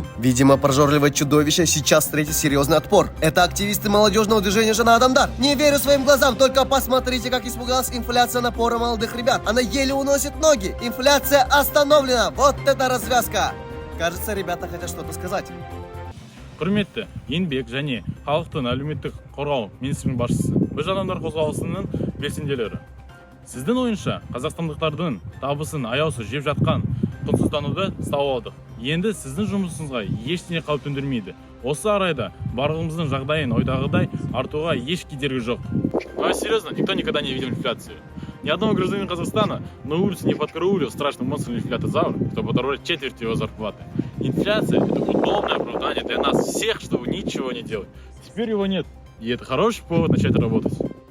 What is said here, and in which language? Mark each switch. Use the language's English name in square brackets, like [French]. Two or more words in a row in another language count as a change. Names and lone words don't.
[Russian] Видимо, прожорливое чудовище сейчас встретит серьезный отпор. Это активисты молодежного движения «Жена Адамдар». Не верю своим глазам, только посмотрите, как испугалась инфляция напора молодых ребят. Она еле уносит ноги. Инфляция остановлена. Вот это развязка. Кажется, ребята хотят что-то сказать. [Kazakh] Құрметті еңбек және халықтың әлеуметтік қорғау министрінің басшысы, біз адамдар қозғалысының белсенділері. Сіздің ойынша қазақстандықтардың табысын аяусыз жеп жатқан құнсыздануды ұстап алдық. Енді сіздің жұмысыңызға ештеңе қауіп төндірмейді. Осы арайда барлығымыздың жағдайын ойдағыдай артуға еш кедергі жоқ. [Russian] Серьезно, никто никогда не видел инфляцию. Ни одного гражданина Казахстана на улице не подкараулил страшный монстр инфляторизавр, чтобы оторвать четверть его зарплаты. Инфляция – это удобное оправдание для нас всех, чтобы ничего не делать. Теперь его нет, и это хороший повод начать работать.